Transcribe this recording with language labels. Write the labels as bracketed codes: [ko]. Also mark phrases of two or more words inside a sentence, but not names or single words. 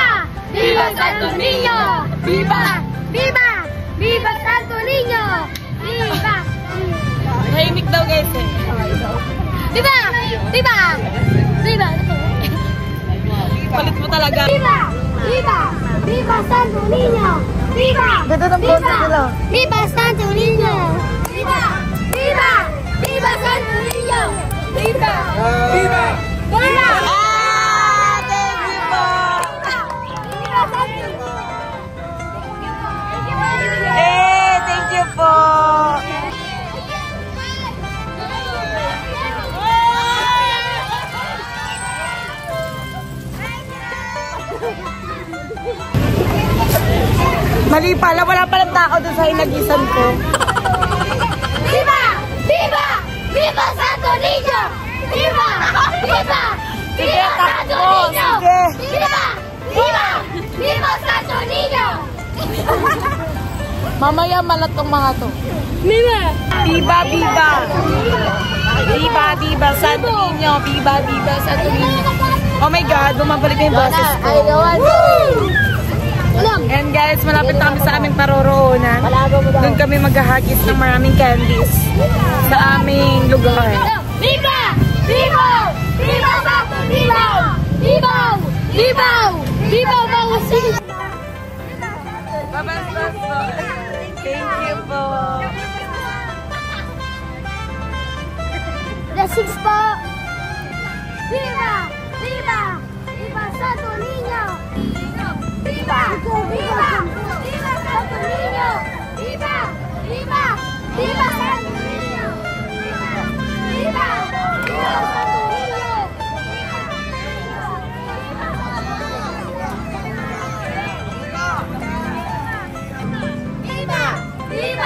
[es] ¡Viva Santo Niño! ¡Viva! ¡Viva! ¡Viva Santo Niño! ¡Viva! [tl] Tahimik daw, guys, eh. [es] Viva! Viva! Viva! [tl] Palit mo talaga. [es] Viva! Viva! Viva Santo Niño! Viva! [tl] Ganda ng boses nila. [es] Viva Santo Niño! Viva! Viva! Viva Santo Niño! Viva! Viva! Viva! [en] Thank you po. [es] Viva Santo Niño! [en] Thank you po. [tl] Mali pala, wala palang tao doon sa hinagisan ko. [es] Viva! Viva! Viva Santo Niño! Viva! Viva! Viva Santo Niño! [tl] Sige. [es] Viva! Viva! Viva Santo Niño! [tl] Mamaya malat tong mga to. [es] Viva! Viva, viva! Viva, viva, Santo Niño! Viva, viva, Santo Niño! [en] Oh my God, [tl] bumabalik na yung boses ko. [en] And guys, [tl] malapit na kami sa aming paroroonan. Doon kami maghahagis ng maraming candies sa aming lugar. [es] Viva! Viva! Viva Santo Niño! Viva! Viva! Viva Bawasig! [tl] Babastos po. [en] Thank you po. The six po! [es] Viva! Viva! Viva Santo Niño! Viva! Viva! Viva Santo Niño! Viva! Viva! Viva Santo Niño! Viva! Viva Santo Niño! Viva! Viva!